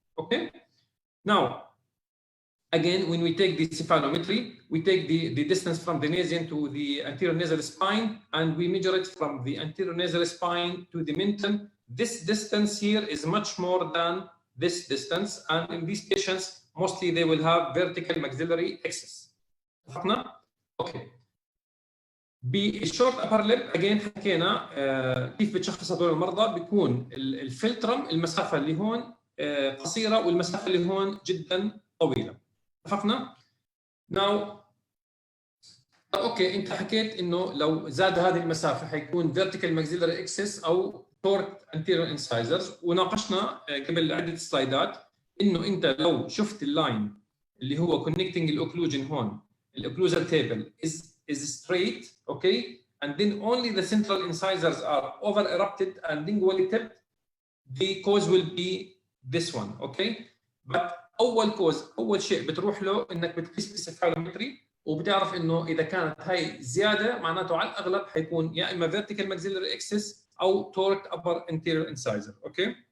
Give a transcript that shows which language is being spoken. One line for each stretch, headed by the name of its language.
English: Okay. Now, again, when we take the cephalometry, we take the distance from the nasion to the anterior nasal spine, and we measure it from the anterior nasal spine to the menton. This distance here is much more than this distance, and in these patients, mostly they will have vertical maxillary axis. Okay.
Arabic: بالشورت ابر ليب again حكينا كيف بتشخص هذول المرضى. بيكون الفلترم المسافه اللي هون قصيره والمسافه اللي هون جدا طويله. اتفقنا؟ ناو اوكي، انت حكيت انه لو زاد هذه المسافه حيكون vertical maxillary axis او torqued anterior incisors، وناقشنا قبل عده سلايدات انه انت لو شفت اللاين اللي هو connecting الاوكلوجن هون، الاوكلوجال تيبل
English: is straight, okay, and then only the central incisors are over erupted and lingually tipped, the cause will be this one, okay.
Arabic: But اول شيء بتروح له انك بتقيس بالسيفالومتري وبتعرف انه اذا كانت هاي زياده معناته على الاغلب حيكون يا اما vertical maxillary axis او torqued upper anterior incisor, okay.